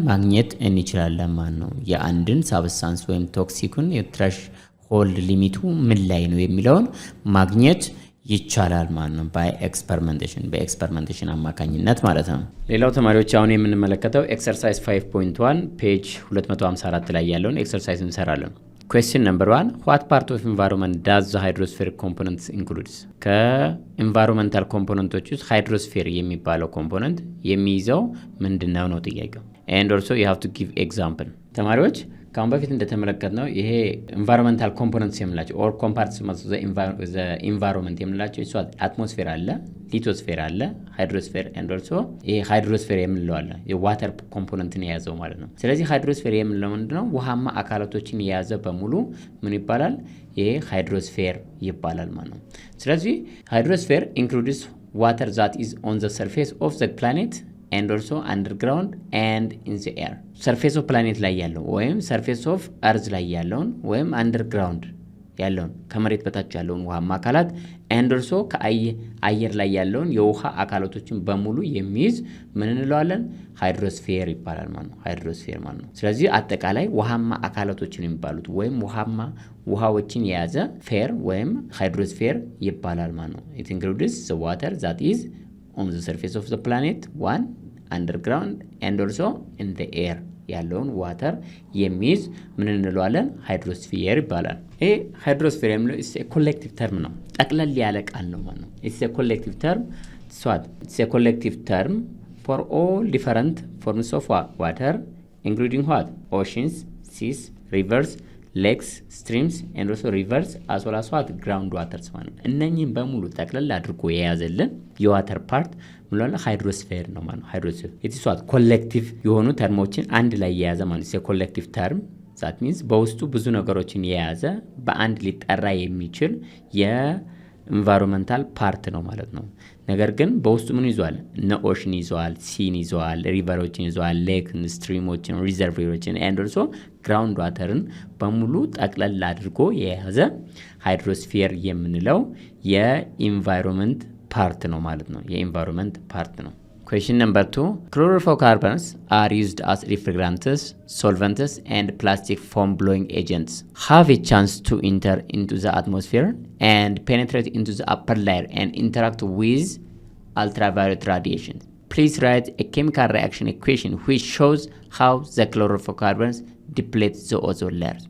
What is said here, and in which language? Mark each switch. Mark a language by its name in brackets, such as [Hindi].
[Amharic] ማግኘት እንችላለን ማለት ነው። የአንድን ሳብስታንስ ወይም ቶክሲኩን የትረሽ ሆልድ ሊሚቱ ምን ላይ ነው የሚለውን ማግኘት ይቻላል ማለት ነው። በኤክስፐሪመንቴሽን አማካኝነት ማለት ነው። ሌላው ተማሪዎች አሁን የምንመለከተው ኤክሰርሳይዝ 5.1 ፔጅ 254 ላይ ያለውን ኤክሰርሳይዝ እንሰራለን። [English] Question number 1. What part of environment does the hydrosphere components includes? [Amharic] ከኢንቫይሮንመንታል ኮምፖነንቶች ውስጥ ሃይድሮስፌር የሚባለው ኮምፖነንት የሚይዘው ምንድነው ነው ጥያቄው። [English] And also you have to give example. [Amharic] ተማሪዎች ካሁን በፊት እንደተመለከትነው ይሄ ኢንቫይሮንመንታል ኮምፖነንትስ የምንላቸው ኦር ኮምፓርትመንትስ ኦፍ ዘ ኢንቫይሮንመንት የምንላቸው እሱ አትሞስፌር አለ፣ ሊቶስፌር አለ፣ ሃይድሮስፌር and also ይሄ ሃይድሮስፌር የምንለው አለ የዋተር ኮምፖነንትን የያዘው ማለት ነው። ስለዚህ ሃይድሮስፌር የምንለው ምንድነው? ውሃማ አካላቶችን የያዘ በሙሉ ምን ይባላል? ይሄ ሃይድሮስፌር ይባላል ማለት ነው። ስለዚህ [English] ሃይድሮስፌር includes water that is on the surface of the planet and also underground and in the air. surface of planet [Amharic] ላይ ያለው ወይም [English] surface of earth [Amharic] ላይ ያለውን ወይም underground ያለውን ከመሬት በታች ያለውን ውሃማ አካላት and also ከአየር ላይ ያለውን የውሃ አካላቶችን በሙሉ የሚይዝ ምን እንለዋለን? ሃይድሮስፌር ይባላል ማለት ነው። ሃይድሮስፌር ማለት ነው። ስለዚህ አጠቃላይ ውሃማ አካላቶችን የሚባሉት ወይም ውሃዎችን የያዘ ፌር ወይም ሃይድሮስፌር ይባላል ማለት ነው። [English] it includes the water that is on the surface of the planet, one underground and also in the air [Amharic] ያለውን ዋተር የሚይዝ ምን እንለዋለን? ሃይድሮስፌር ይባላል። ይሄ ሃይድሮስፌር የሚለው [English] is a collective term [Amharic] ነው። ጠቅለል ያለ ቃል ነው ማለት ነው። [English] it's a collective term it's a collective term for all different forms of water including what? Oceans, seas, rivers, lakes, streams and also rivers as well as what? [Amharic] ground waters ማለት ነው። እነኚህን በሙሉ ጠቅለል አድርጎ የያዘልን የዋተር ፓርት ምንለው ሃይድሮስፌር ነው ማለት ነው። ሃይድሮስፌር [English] it is what? [Amharic] ኮሌክቲቭ የሆኑ ተርሞችን አንድ ላይ የያዘ ማለት ነው። ኮሌክቲቭ ተርም [English] that means [Amharic] በውስጡ ብዙ ነገሮችን የያዘ በአንድ ሊጠራ የሚችል የኢንቫይሮንመንታል ፓርት ነው ማለት ነው። ነገር ግን በውስጡ ምን ይዟል? እነ ኦሽን ይዟል፣ ሲን ይዟል፣ ሪቨሮችን ይዟል፣ ሌክን፣ ስትሪሞችን፣ ሪዘርቮሮችን and also ግራውንድ ዋተርን በሙሉ ጠቅለል አድርጎ የያዘ ሃይድሮስፌር የምንለው የኢንቫይሮንመንት ፓርት ነው ማለት ነው። የኢንቫይሮንመንት ፓርት ነው። [English] Question number 2. Chlorofluorocarbons are used as refrigerants, solvents and plastic foam blowing agents. Have a chance to enter into the atmosphere and penetrate into the upper layer and interact with ultraviolet radiation. Please write a chemical reaction equation which shows how the chlorofluorocarbons deplete the ozone layer.